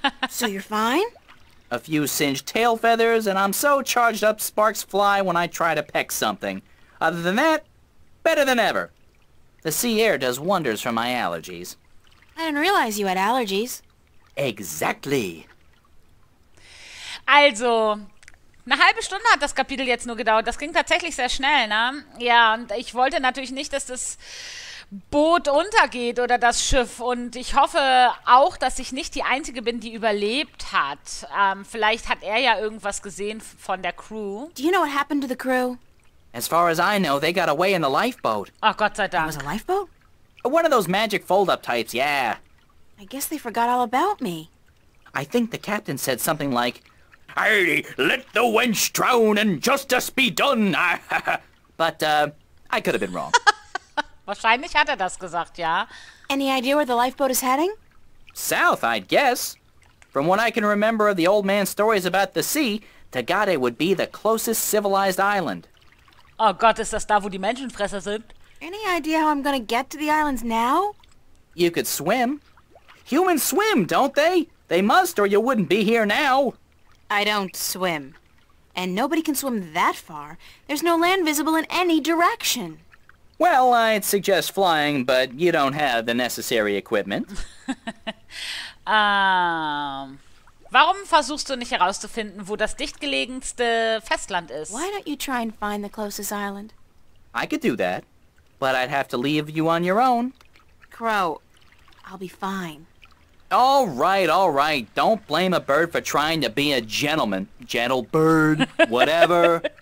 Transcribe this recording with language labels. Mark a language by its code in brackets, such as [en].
[en] So you're fine? A few singed tail feathers, and I'm so charged up sparks fly when I try to peck something. Other than that, better than ever. The sea air does wonders for my allergies. I didn't realize you had allergies. Exactly. [de] Also, eine halbe Stunde hat das Kapitel jetzt nur gedauert. Das ging tatsächlich sehr schnell, ne? Ja, und ich wollte natürlich nicht, dass das Boot untergeht oder das Schiff. Und ich hoffe auch, dass ich nicht die Einzige bin, die überlebt hat. Vielleicht hat er ja irgendwas gesehen von der Crew. [en] Do you know what happened to the crew? As far as I know, they got away in the lifeboat. [de] Ach, Gott sei [en] It [de] Dank. [en] was a lifeboat? One of those magic fold-up types, yeah. I guess they forgot all about me. I think the captain said something like, "Hey, let the wench drown and justice be done." But, I could have been wrong. [de] Wahrscheinlich hat er das gesagt, ja. [en] Any idea where the lifeboat is heading? South, I'd guess. From what I can remember of the old man's stories about the sea, Tagade would be the closest civilized island. [de] Oh Gott, ist das da, wo die Menschenfresser sind? [en] Any idea how I'm gonna get to the islands now? You could swim. Humans swim, don't they? They must, or you wouldn't be here now. I don't swim. And nobody can swim that far. There's no land visible in any direction. Well, I'd suggest flying, but you don't have the necessary equipment. [de] Warum versuchst du nicht herauszufinden, wo das dichtgelegenste Festland ist? [en] Why don't you try and find the closest island? I could do that, but I'd have to leave you on your own. Crow, I'll be fine. All right, all right. Don't blame a bird for trying to be a gentleman. Gentle bird, whatever.